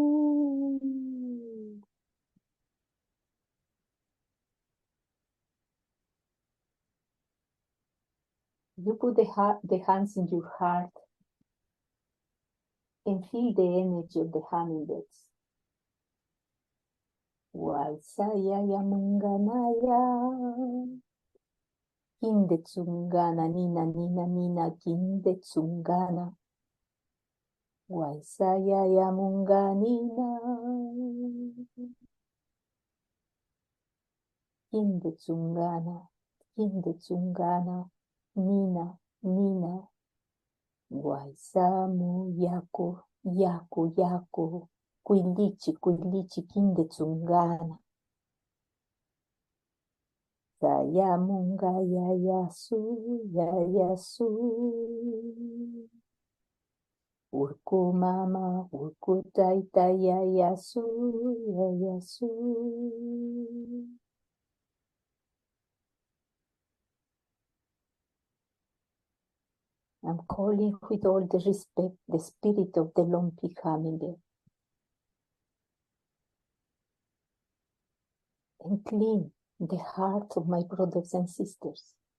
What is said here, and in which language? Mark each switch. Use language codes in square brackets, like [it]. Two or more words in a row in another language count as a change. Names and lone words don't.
[en] You put the hands in your heart and feel the energy of the hummingbirds. [qu] Waisaya yamunganaya. Kinde tsungana nina nina nina kinde tsungana. Waisaya yamunganina. Kinde tsungana nina nina. Waisamu yako kuilichi kinde tsungana. Sayamunga yayasu. Urku mama, urku taita yayasu. [en] I'm calling with all the respect the spirit of the lumpy hummingbird. And clean the heart of my brothers and sisters.